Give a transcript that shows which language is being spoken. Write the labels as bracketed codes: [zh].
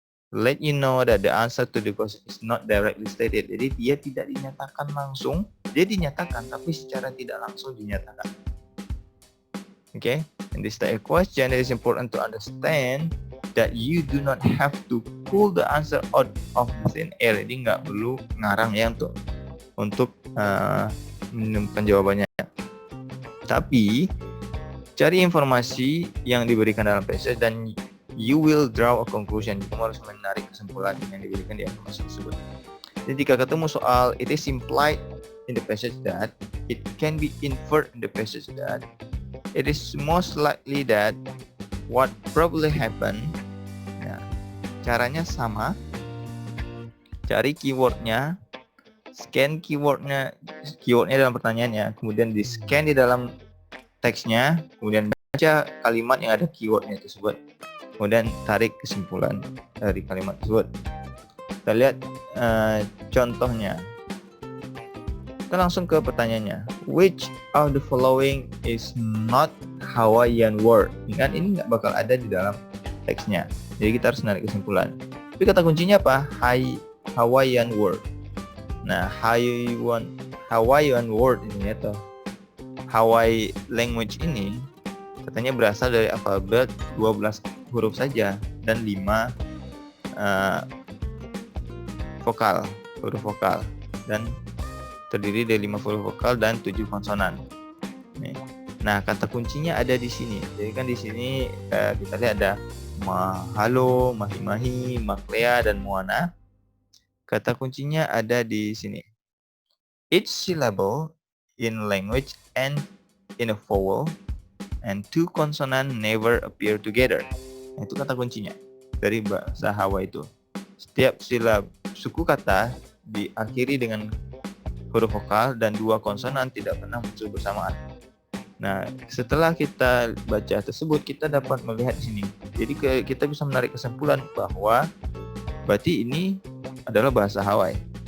[en] let you know that the answer to the question is not directly stated. [id] Jadi dia tidak dinyatakan langsung, dia dinyatakan tapi secara tidak langsung dinyatakan. [en] Okay, in this type of question, it is important to understand that you do not have to pull the answer out of the thin air. [id] Jadi nggak perlu ngarang ya untuk menemukan jawabannya. Tapi cari informasi yang diberikan dalam passage dan [en] you will draw a conclusion. [id] Kamu harus menarik kesimpulan yang diberikan di informasi tersebut. Jadi jika ketemu soal, [en] it is implied in the passage that, it can be inferred in the passage that, it is most likely that, what probably happened. [id] Nah, caranya sama. Cari keywordnya, scan keywordnya dalam pertanyaannya, kemudian di scan di dalam teksnya, kemudian baca kalimat yang ada keywordnya tersebut, kemudian tarik kesimpulan dari kalimat tersebut. Kita lihat contohnya. Kita langsung ke pertanyaannya. [en] Which of the following is not Hawaiian word? [id] Ingat, ini nggak bakal ada di dalam teksnya. Jadi kita harus menarik kesimpulan. Tapi kata kuncinya apa? Hawaiian word. Nah, Hawaiian word ini atau Hawaii language ini katanya berasal dari alfabet 12 huruf saja dan 5 huruf vokal, dan terdiri dari 5 huruf vokal dan 7 konsonan. Nah, kata kuncinya ada di sini. Jadi kan di sini kita lihat ada mahalo, mahi-mahi, maklea, dan moana. Kata kuncinya ada di sini. [en] Each syllable in language end in a vowel and 2 consonant never appear together. [id] Nah, itu kata kuncinya dari bahasa Hawaii itu. Setiap suku kata diakhiri dengan huruf vokal dan 2 konsonan tidak pernah muncul bersamaan. Nah, setelah kita baca tersebut, kita dapat melihat di sini. Jadi kita bisa menarik kesimpulan bahwa berarti ini adalah bahasa Hawaii.